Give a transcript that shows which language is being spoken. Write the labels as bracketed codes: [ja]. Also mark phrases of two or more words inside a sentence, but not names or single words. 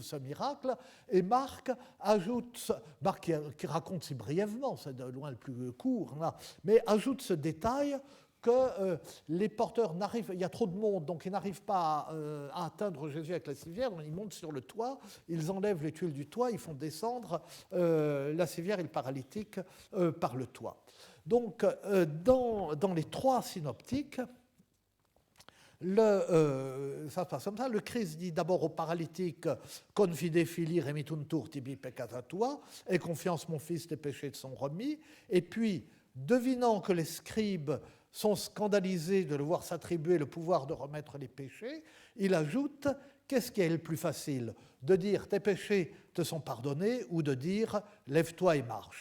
[fr] ce miracle, et Marc ajoute, Marc qui raconte si brièvement, c'est de loin le plus court, là, mais ajoute ce détail que les porteurs n'arrivent, il y a trop de monde, donc ils n'arrivent pas à atteindre Jésus avec la civière, ils montent sur le toit, ils enlèvent les tuiles du toit, ils font descendre la civière et le paralytique par le toit. Donc, dans les trois synoptiques, ça se passe comme ça. Le Christ dit d'abord au paralytique « [la] Confide fili remituntur tibi peccata tua [fr] » « Aie confiance, mon fils, tes péchés te sont remis ». Et puis, devinant que les scribes sont scandalisés de le voir s'attribuer le pouvoir de remettre les péchés, il ajoute « Qu'est-ce qui est le plus facile ? De dire « Tes péchés te sont pardonnés » ou de dire « Lève-toi et marche ».